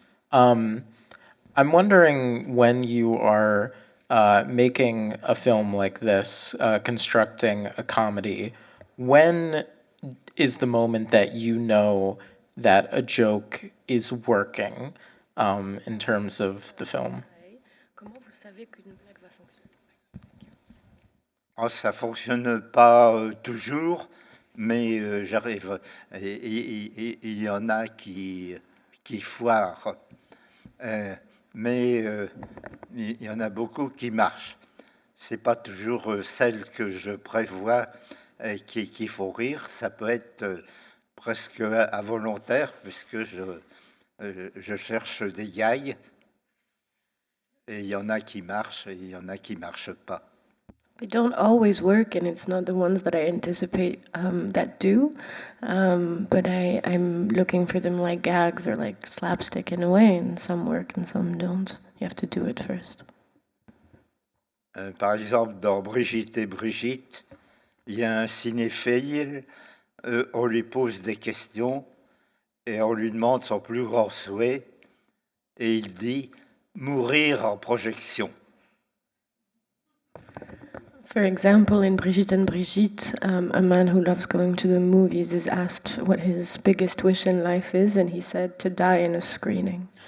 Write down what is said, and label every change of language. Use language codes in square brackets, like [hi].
[en] I'm wondering when you are making a film like this, constructing a comedy, when is the moment that you know that a joke is working in terms of the film? [fr] Comment vous savez qu'une blague va fonctionner? Oh, ça fonctionne pas toujours, mais j'arrive. Il y en a qui foirent. Mais il y en a beaucoup qui marchent. C'est pas toujours celle que je prévois qui faut rire. Ça peut être presque involontaire, puisque je cherche des gags. Et il y en a qui marchent et il y en a qui marchent pas. [en] They don't always work, and it's not the ones that I anticipate that do. But I'm looking for them like gags or like slapstick in a way, and some work and some don't. You have to do it first. [fr] Par exemple, dans Brigitte et Brigitte, il y a un cinéphile, on lui pose des questions et on lui demande son plus grand souhait et il dit mourir en projection. [en] For example, in Brigitte and Brigitte, a man who loves going to the movies is asked what his biggest wish in life is, and he said to die in a screening.